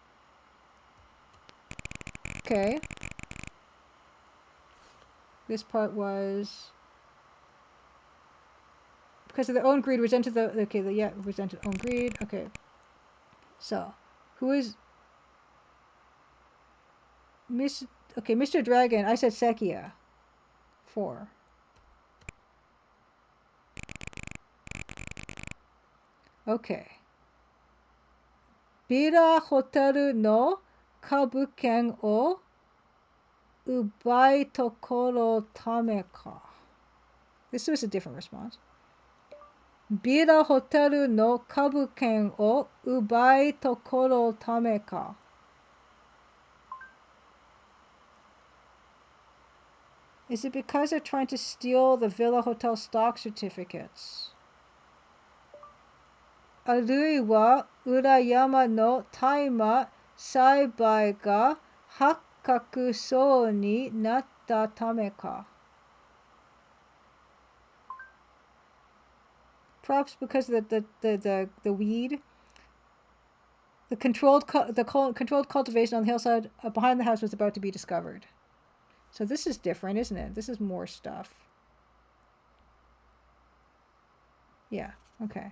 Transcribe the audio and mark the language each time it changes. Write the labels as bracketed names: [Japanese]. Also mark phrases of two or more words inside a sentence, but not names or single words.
[English] Okay. This part was... because of their own greed, resented resented own greed. Okay. So, who is... Mr. Dragon, I said Sekiya. 4. Okay. [Japanese] ビラホテルの株券を奪いところためか. [English] This was a different response. [Japanese] ビラホテルの株券を奪いところためか. [English] Is it because they're trying to steal the Villa Hotel stock certificates? [Japanese] あるいは裏山の大麻栽培が発覚そうになったためか? [English] Perhaps because the weed, the controlled cultivation on the hillside behind the house was about to be discovered. So this is different, isn't it? This is more stuff. Yeah. Okay.